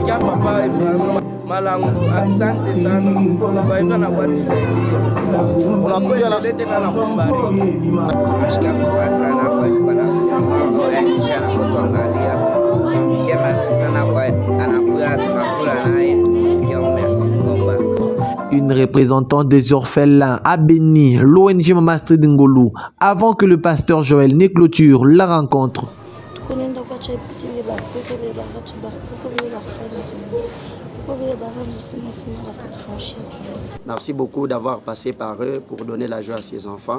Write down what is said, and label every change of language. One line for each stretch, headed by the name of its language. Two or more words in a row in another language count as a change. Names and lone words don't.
Swahili: tunapigia papa Ibrahim Malango, asante sana kwa hivyo na kutusaidia. Unakuja na lete na kubariki. Tunasikia furaha sana kwa hivyo bana ONG anapotuangalia. Tunampigia merci sana kwa anakuja tunakula naye tunampigia merci Komba.
French: Une représentante des orphelins a béni l'ONG Mama Astrid Ngolo avant que le pasteur Joël ne clôture la rencontre. Merci beaucoup d'avoir passé par eux pour donner la joie à ces enfants.